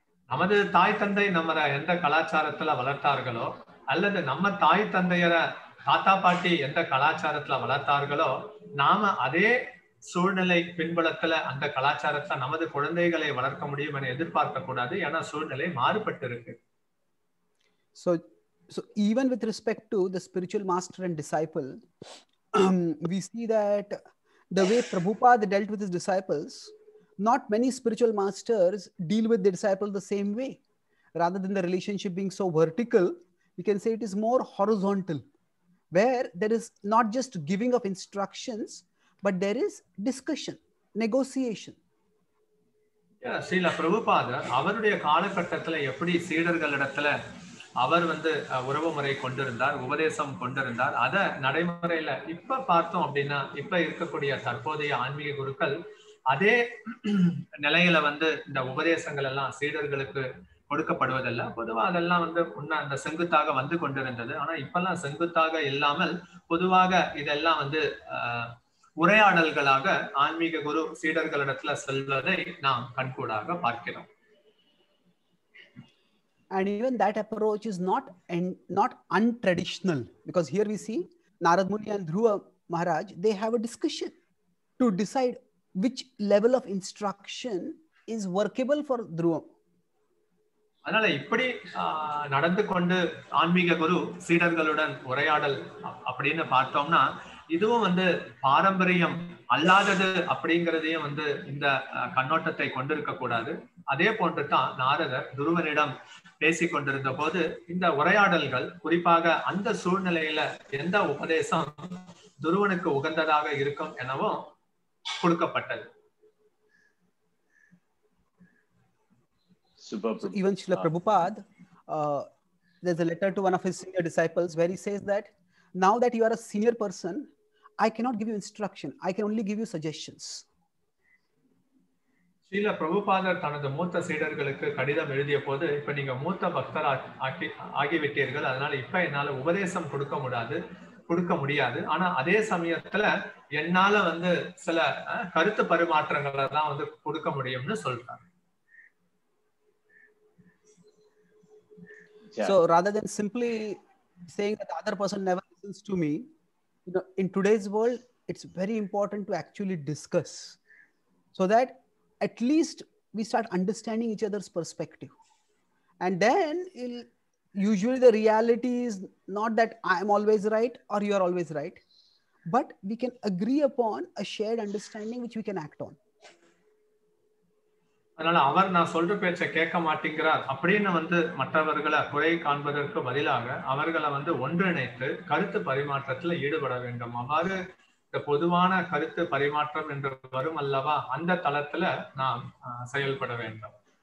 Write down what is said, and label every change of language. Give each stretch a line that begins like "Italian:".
Tamil: நமது தாய் தந்தை நம்மள எந்த கலாச்சாரத்துல வளர்த்தார்களோ அல்லது நம்ம தாய் தந்தையர தாத்தா பாட்டி எந்த கலாச்சாரத்துல வளர்த்தார்களோ நாம அதே சூழ்நிலை பின்புலத்துல அந்த கலாச்சாரத்தை நமது குழந்தைகளை வளர்க்க முடியும் என எதிர்பார்க்க கூடாது. ஏன்னா சூழ்நிலை மாறுபட்டு இருக்கு.
English: So even with respect to the spiritual master and disciple, we see that the way Prabhupada dealt with his disciples, not many spiritual masters deal with the disciple the same way. Rather than the relationship being so vertical, we can say it is more horizontal, where there is not just giving of instructions, but there is discussion, negotiation.
Tamil: Srila பிரபுபாதர் அவருடைய காலகட்டத்துல எப்படி சீடர்களிடத்துல அவர் வந்து உறவு முறை கொண்டிருந்தார், உபதேசம் கொண்டிருந்தார், அத நடைமுறையில இப்ப பார்த்தோம் அப்படின்னா இப்ப இருக்கக்கூடிய தற்போதைய ஆன்மீக குருக்கள் அதே நிலையில வந்து இந்த உபதேசங்கள் எல்லாம் சீடர்களுக்கு கொடுக்கப்படுவதில்லை. பொதுவா அதெல்லாம் வந்து முன்ன அந்த செங்குத்தாக வந்து கொண்டிருந்தது. ஆனா இப்பெல்லாம் செங்குத்தாக இல்லாமல் பொதுவாக இதெல்லாம் வந்து உரையாடல்களாக ஆன்மீக குரு சீடர்களிடத்துல செல்வதை நாம் கண்கூடாக பார்க்கிறோம்.
English: And even that approach is not untraditional, because here we see Narad Muni and Dhruva Maharaj, they have a discussion to decide which level of instruction is workable for Dhruvam.
Tamil: அதனால இப்படி நடந்து கொண்டு ஆன்மீக குரு சீடர்களுடன் உரையாடல் அப்படின்னு பார்த்தோம்னா இதுவும் வந்து பாரம்பரியம் அல்லாதது அப்படிங்கிறதையும் வந்து இந்த கண்ணோட்டத்தை கொண்டிருக்க கூடாது. அதே போன்று தான் நாரதர் துருவனிடம் பேசிக் கொண்டிருந்த போது இந்த உரையாடல்கள் குறிப்பாக அந்த சூழ்நிலையில எந்த உபதேசம் துருவனுக்கு உகந்ததாக இருக்கும் எனவும் கொடுக்கப்பட்டது.
English: Super. So even Srila Prabhupada, there's a letter to one of his senior disciples where he says that now that you are a senior person, I cannot give you instruction. I can only give you suggestions.
Tamil: Srila பிரபுபாதர் தனது மூத்த சீடர்களுக்கு கடிதம் எழுதிய போது, இப்ப நீங்க மூத்த பக்தர் ஆகிவிட்டீர்கள், அதனால இப்ப என்னால உபதேசம் கொடுக்க முடியாது. ஆனா அதே சமயத்துல என்னால வந்து சில கருத்து பரிமாற்றங்களை தான் வந்து கொடுக்க முடியும்னு சொல்றாங்க.
English: So rather than simply saying that the other person never listens to me, in today's world, it's very important to actually discuss so that at least we start understanding each other's perspective. And then usually the reality is not that I am always right or you are always right, but we can agree upon a shared understanding which we can act on.
Tamil: அதனால அவர் நான் சொல்ற பேச்சை கேட்க மாட்டேங்கிறார் அப்படின்னு வந்து மற்றவர்களை குறை காண்பதற்கு பதிலாக அவர்களை வந்து ஒன்றிணைத்து கருத்து பரிமாற்றத்துல ஈடுபட வேண்டும். அவ்வாறு இந்த பொதுவான கருத்து பரிமாற்றம் என்று வரும் அல்லவா, அந்த தளத்துல நாம் செயல்பட வேண்டும்.